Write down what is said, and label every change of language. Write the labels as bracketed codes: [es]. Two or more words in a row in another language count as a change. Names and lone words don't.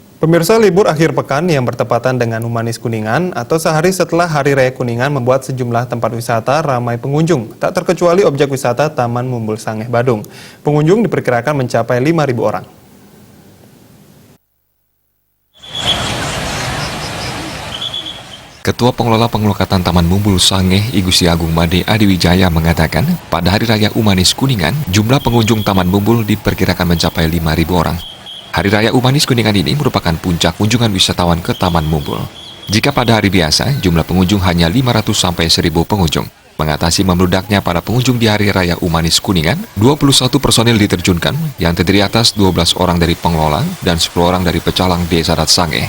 [id] Pemirsa, libur akhir pekan yang bertepatan dengan Humanis Kuningan atau sehari setelah Hari Raya Kuningan membuat sejumlah tempat wisata ramai pengunjung, tak terkecuali objek wisata Taman Mumbul Sangeh Badung. Pengunjung diperkirakan mencapai 5.000 orang. Ketua Pengelola Pengelukatan Taman Mumbul Sangeh, I Gusti Agung Made Adiwijaya mengatakan, pada Hari Raya Humanis Kuningan, jumlah pengunjung Taman Mumbul diperkirakan mencapai 5.000 orang. Hari Raya Humanis Kuningan ini merupakan puncak kunjungan wisatawan ke Taman Mumbul. Jika pada hari biasa, jumlah pengunjung hanya 500 sampai 1.000 pengunjung. Mengatasi membludaknya para pengunjung di Hari Raya Humanis Kuningan, 21 personil diterjunkan yang terdiri atas 12 orang dari pengelola dan 10 orang dari pecalang Desa Dat Sangeh.